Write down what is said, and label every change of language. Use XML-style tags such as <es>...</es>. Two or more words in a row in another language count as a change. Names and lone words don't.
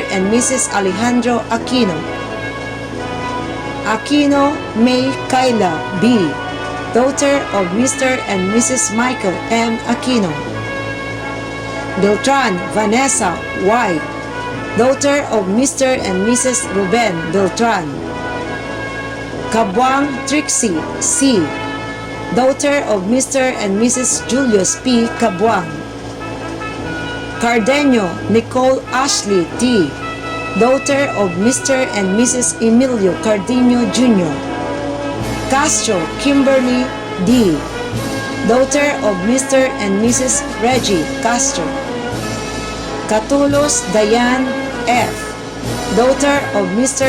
<en>and Mrs. Alejandro Aquino. Aquino May Kayla B., daughter of Mr. and Mrs. Michael M. Aquino. Beltran Vanessa Y., daughter of Mr. and Mrs. Ruben Beltran. Kabwang Trixie C., daughter of Mr. and Mrs. Julius P. Kabwang. Cardenio Nicole Ashley T., daughter of Mr. and Mrs. Emilio Cardenio Jr. Castro Kimberly D., daughter of Mr. and Mrs. Reggie Castro. Catulos Diane F., daughter of Mr.</en>